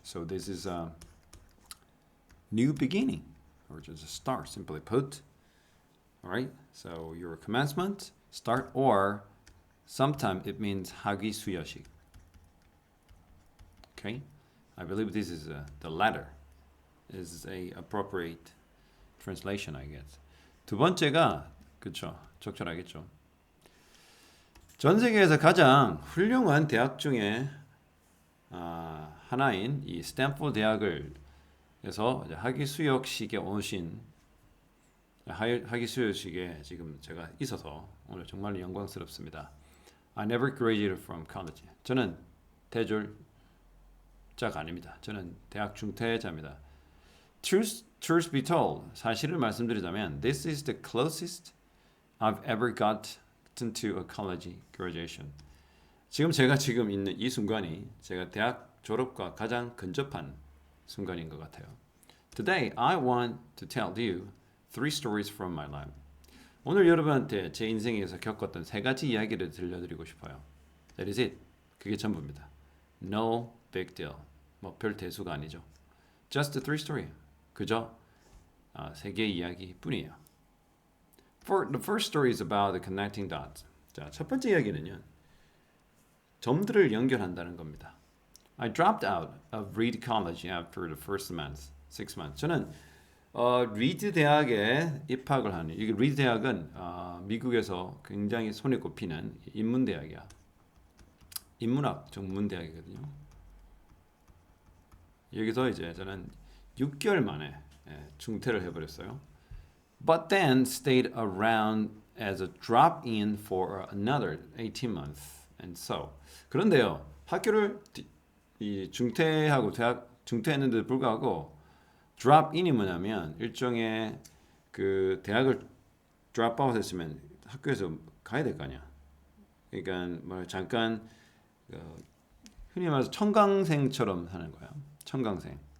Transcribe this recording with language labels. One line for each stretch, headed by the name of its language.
English: So this is a new beginning, or just a start, simply put. All right. So your commencement, start, or sometimes it means 하기 수여식. Okay. I believe this is the latter is a appropriate translation, I guess.
Korean: 두 번째가 그쵸, 적절하겠죠. 전 세계에서 가장 훌륭한 대학 중에 하나인 이 스탠포드 대학을 에서 학위 수여식에 오신 학위 수여식에 지금 제가 있어서 오늘 정말 영광스럽습니다.
English: I never graduated from college.
Korean: 저는 대졸자가 아닙니다. 저는 대학 중퇴자입니다.
English: Truth be told, 사실을 말씀드리자면 this is the closest I've ever gotten to a college graduation.
Korean: 제가 지금 있는 이 순간이 제가 대학 졸업과 가장 근접한 순간인 것 같아요.
English: Today, I want to tell you 3 stories from my life.
Korean: 오늘 여러분한테 제 인생에서 겪었던 3가지 이야기를 들려드리고 싶어요.
English: That is it. 그게 전부입니다. No big deal. 별 대수가 아니죠. Just 3 story.
Korean: 그저 3개의 이야기뿐이에요.
English: The first story is about the connecting dots.
Korean: 자, 첫 번째 이야기는요. 점들을 연결한다는 겁니다.
English: I dropped out of Reed College after the first month, 6 months.
Korean: 저는 리드 대학에 입학을 하는. 이게 리드 대학은 미국에서 굉장히 손에 꼽히는 인문 대학이야. 인문학 전문 대학이거든요. 여기서 이제 저는 6개월 만에 중퇴를 해버렸어요.
English: But then stayed around as a drop-in for another 18 months. And so.
Korean: 그런데요, 학교를 이 중퇴하고 대학 중퇴했는데도 불구하고 drop-in이 뭐냐면 일종의 그 대학을 drop-out 했으면 학교에서 가야 될 거 아니야. 그러니까 잠깐 흔히 말해서 청강생처럼 하는 거야. 청강생.